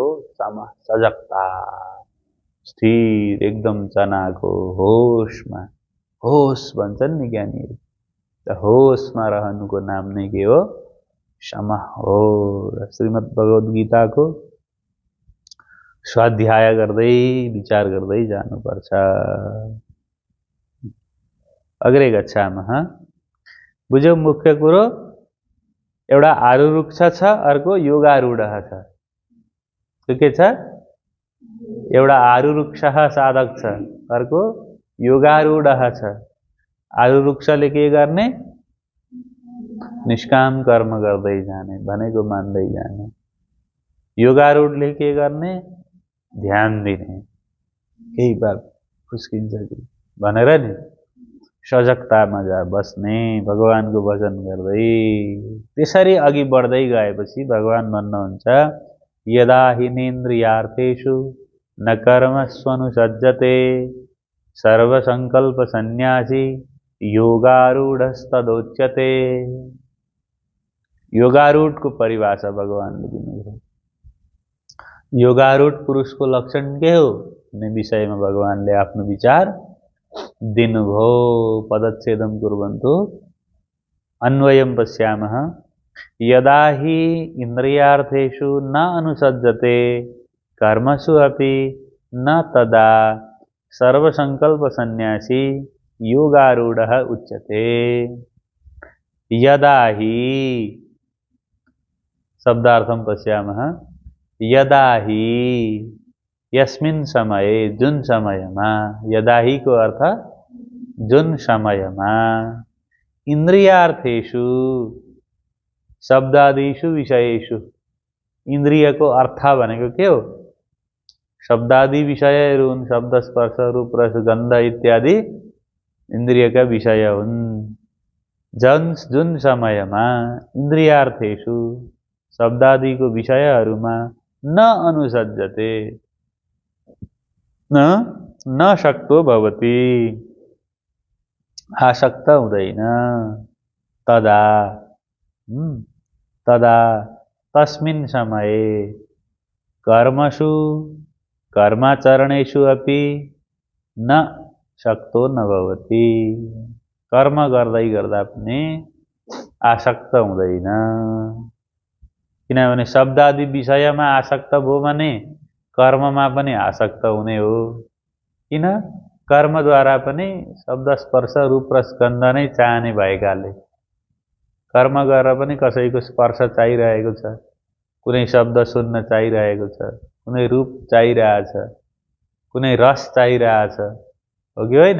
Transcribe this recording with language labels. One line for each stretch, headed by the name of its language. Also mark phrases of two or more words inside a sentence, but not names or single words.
Nepali: सम, सजगता, स्थिर, एकदम चनाको होसमा। होस भन्छन् नि ज्ञानीहरू। त होसमा रहनुको नाम नै के हो? सम हो। श्रीमद् भगवद गीताको स्वाध्याय गर्दै विचार गर्दै जानुपर्छ।
Sanskrit: अग्रे गच्छामः।
Nepali: बुझ्यौ मुख्य कुरो? एउटा आरुरुक्ष छ, अर्को योगारूढ छ। त्यो के छ? एउटा आरुरुक्ष साधक छ, अर्को योगारूढ छ। आरुरुक्षले के गर्ने? निष्काम कर्म गर्दै जाने, भनेको मान्दै जाने। योगारूढले के गर्ने? ध्यान दिने। केही बात फुस्किन्छ कि भनेर नि सजगतामा जा बस्ने, भगवानको भजन गर्दै। त्यसरी अघि बढ्दै गएपछि भगवान भन्नुहुन्छ
Sanskrit: यदा हिनेन्द्रियार्थेषु न कर्मस्वनुसज्जते सर्वसङ्कल्प सन्न्यासी योगारूढस्तदोच्यते।
Nepali: योगारूढको परिभाषा भगवानले दिनुभयो। योगारूढ पुरुषको लक्षण के हो भन्ने विषयमा भगवानले आफ्नो विचार दिनुभयो।
Sanskrit: पदच्छेदं कुर्वन्तु। अन्वयं पश्यामः। यदा हि इन्द्रियार्थेषु न अनुसज्जते कर्मसु अपि न तदा सर्वसंकल्प सन्यासी योगारूढ़ उच्यते। यदा हि शब्दार्थं पश्यामः। यदा हि यस्मिन् समये
Nepali: जुन समयमा,
Sanskrit: यदा हि
Nepali: को अर्थ जुन समयमा,
Sanskrit: इन्द्रियार्थेषु शब्दादिषु विषयेषु,
Nepali: इन्द्रिय को अर्थ भनेको के हो? शब्दादि विषयहरू हुन्। शब्द स्पर्श रूप रस गन्ध इत्यादि इन्द्रिय का विषय हुन्। जुन समयमा इन्द्रियार्थेषु शब्दादिको विषयहरूमा
Sanskrit: न अनुसज्जते न शक्तो भवति,
Nepali: आसक्त हुँदैन।
Sanskrit: तदा तदा तस्मिन् समये कर्मसु कर्माचरणेषु अपि न शक्तो न भवति,
Nepali: कर्म गर्दै गर्दा पनि आसक्त हुँदैन। किनभने शब्दादि विषयमा आसक्त भयो भने कर्ममा पनि आसक्त हुने हो। किन? कर्मद्वारा पनि शब्द स्पर्श रूप रस गन्ध नै चाहने भएकाले कर्म गरेर पनि कसैको स्पर्श चाहिरहेको छ, कुनै शब्द सुन्न चाहिरहेको छ, कुनै रूप चाहिरहेछ, कुनै रस चाहिरहेछ, हो कि होइन?